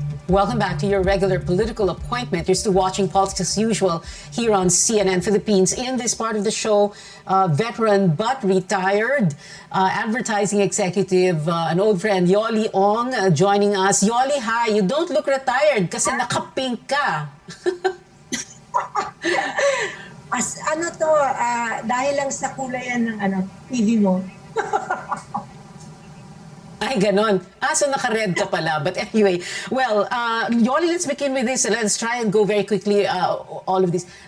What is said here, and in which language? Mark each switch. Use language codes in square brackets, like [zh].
[en] Welcome back to your regular political appointment. You're still watching Politics as Usual here on CNN Philippines. In this part of the show, veteran but retired advertising executive, an old friend, Yoli Ong, joining us. Yoli, hi. You don't look retired [tl] kasi nakapink ka. Dahil lang sa kulayan ng TV mo. Ay, ganon. [en] So naka-red [tl] ka pala. [en] But anyway, well, Yoli, let's begin with this. Let's try and go very quickly, all of this.